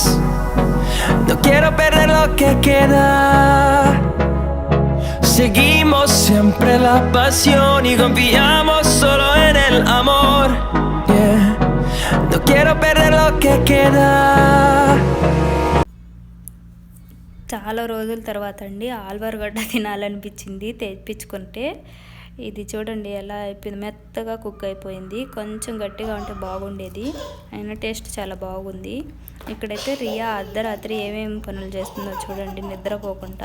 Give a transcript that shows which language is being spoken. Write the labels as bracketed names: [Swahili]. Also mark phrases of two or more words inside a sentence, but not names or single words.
[Spanish] No quiero perder lo que queda. Seguimos siempre la pasión y confiamos solo en el amor. Yeah. No quiero perder lo que queda. [Telugu] చాలా రోజుల తర్వాత అండి ఆల్వరగడ్డ తినాలనిపించింది తెప్పించుకుంటే. ఇది చూడండి ఎలా అయిపోయింది, మెత్తగా కుక్ అయిపోయింది. కొంచెం గట్టిగా ఉంటే బాగుండేది, అయినా టేస్ట్ చాలా బాగుంది. ఇక్కడైతే రియా అర్ధరాత్రి ఏమేమి పనులు చేస్తుందో చూడండి, నిద్రపోకుండా.